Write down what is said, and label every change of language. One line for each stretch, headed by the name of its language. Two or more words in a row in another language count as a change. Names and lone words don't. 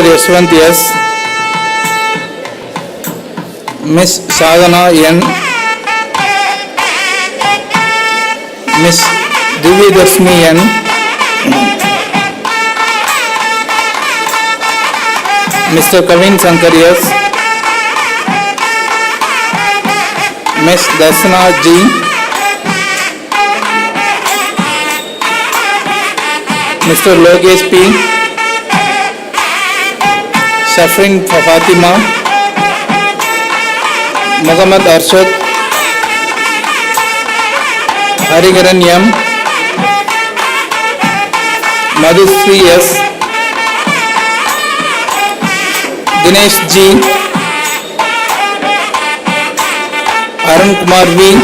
English: Yashwant S, Ms. Sadhana N, Ms. Divyadarshini N, Mr. Kavin Sankar S, Ms. Darsana G, Mr. Logesh P, Shafrin Fatima, Muhammad Arshad, Hariharan M, Madhusri S, Dinesh G, Arun Kumar V,